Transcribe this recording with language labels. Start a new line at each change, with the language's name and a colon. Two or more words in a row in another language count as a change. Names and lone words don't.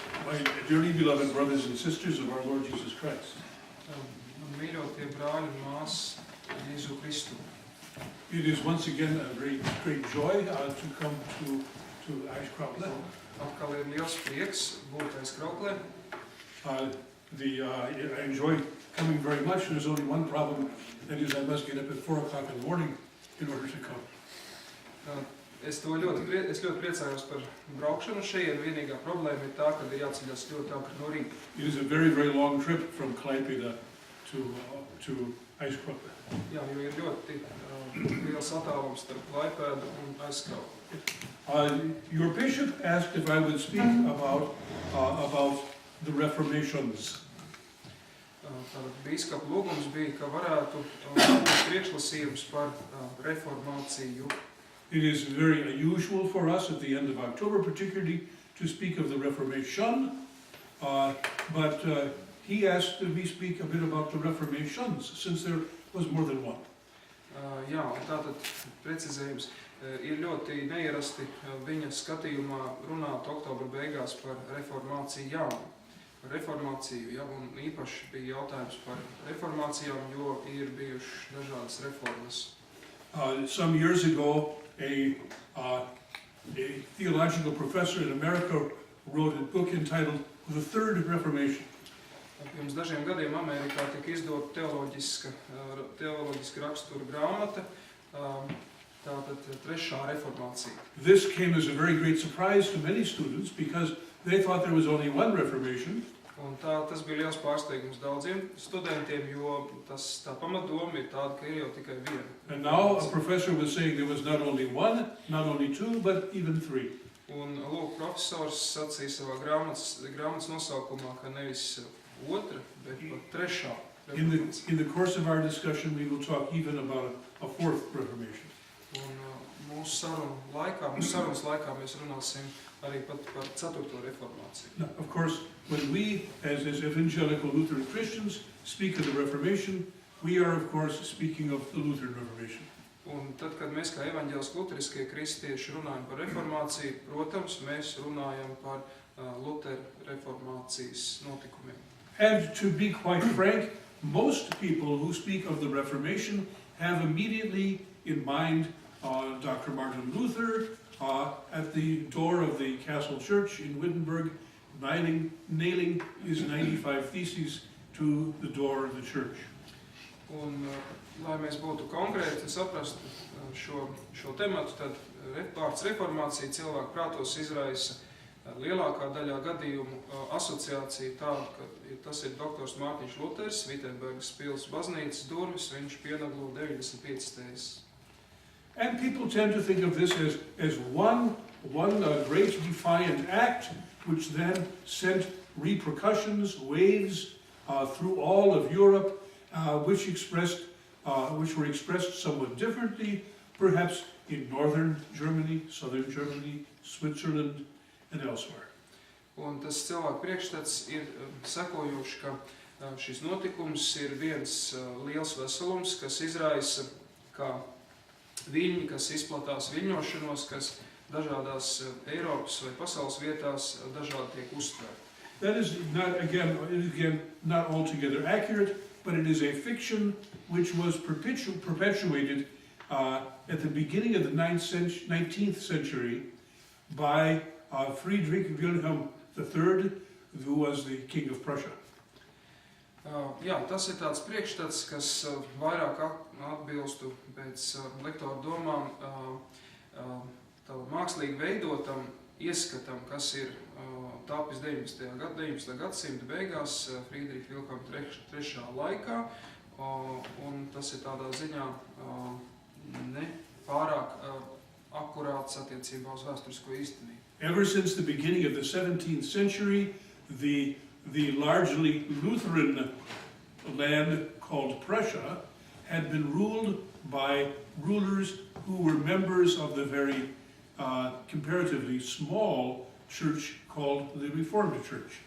English: My dearly beloved brothers and sisters of our Lord Jesus Christ.
Latvian: Mīļotie brāļi un māsas Jēzu Kristu.
English: It is once again a great joy to come to Ashcroft.
Latvian: Atkal ir liels prieks būt Ashcroftā.
English: I enjoy coming very much. There's only one problem, that is I must get up at 4 o'clock in the morning in order to come.
Latvian: Es ļoti priecājos par braukšanu šeit. Vienīgā problēma ir tā, ka ir jāceļas ļoti agri no rīta.
English: It is a very, very long trip from Klaipėda to Ashcroft.
Latvian: Jā, jo ir ļoti liels attālums starp Klaipēdu un Ashcroft.
English: Your bishop asked if I would speak about the Reformations.
Latvian: Tātad bīskapa lūgums bija, ka varētu priekšlasījums par reformāciju.
English: It is very unusual for us at the end of October, particularly, to speak of the Reformation, but he asked me speak a bit about the Reformations, since there was more than one.
Latvian: Jā, tātad precizējums ir ļoti neierasti viņa skatījumā runāt oktobra beigās par reformāciju, ja, un īpaši bija jautājums par reformācijām, jo ir bijušas dažādas reformas.
English: Some years ago, a theological professor in America wrote a book entitled The Third Reformation.
Latvian: Pirms dažiem gadiem Amerikā tika izdota teoloģiska rakstura grāmata, tātad trešā reformācija.
English: This came as a very great surprise to many students because they thought there was only one Reformation.
Latvian: Un tas bija liels pārsteigums daudziem studentiem, jo tā pamatdoma ir tāda, ka ir jau tikai viena.
English: And now a professor was saying there was not only one, not only two, but even three.
Latvian: Un lūk, profesors sacīja savā grāmatas nosaukumā, ka nevis otra, bet pat trešā reformācija.
English: In the course of our discussion, we will talk even about a fourth Reformation.
Latvian: Un mūsu sarunas laikā mēs runāsim arī pat par ceturto reformāciju.
English: Now, of course, when we, as evangelical Lutheran Christians, speak of the Reformation, we are, of course, speaking of the Lutheran Reformation.
Latvian: Un tad, kad mēs kā evaņģēliski luteriskie kristieši runājam par reformāciju, protams, mēs runājam par Lutera reformācijas notikumiem.
English: And to be quite frank, most people who speak of the Reformation have immediately in mind Dr. Martin Luther at the door of the Castle Church in Wittenberg, nailing his 95 Theses to the door of the church.
Latvian: Un, lai mēs būtu konkrēti un saprastu šo tematu, tad vārds reformācija cilvēku prātos izraisa lielākā daļā gadījumu asociāciju tādu, ka tas ir doktors Mārtiņš Luters, Vitebbergas pils baznīcas durvis, viņš pienaglo 95 tēzes.
English: And people tend to think of this as one great defiant act, which then sent repercussions, waves through all of Europe, which were expressed somewhat differently, perhaps in northern Germany, southern Germany, Switzerland, and elsewhere.
Latvian: Un tas cilvēku priekšstats ir sekojošs, ka šis notikums ir viens liels veselums, kas izraisa kā viļņi, kas izplatās viļņošanos, kas dažādās Eiropas vai pasaules vietās dažādi tiek uztvērti.
English: That is not altogether accurate, but it is a fiction which was perpetuated at the beginning of the 19th century by Friedrich Wilhelm III, who was the king of Prussia.
Latvian: Jā, tas ir tāds priekšstats, kas vairāk atbilstu pēc lektora domām mākslīgi veidotam ieskatam, kas ir tapis 19. gadsimta beigās Friedricha Vilhelma III laikā, un tas ir tādā ziņā ne pārāk akurāts attiecībā uz vēsturisko īstenību.
English: Ever since the beginning of the 17th century, the largely Lutheran land called Prussia had been ruled by rulers who were members of the very comparatively small church called the Reformed Church.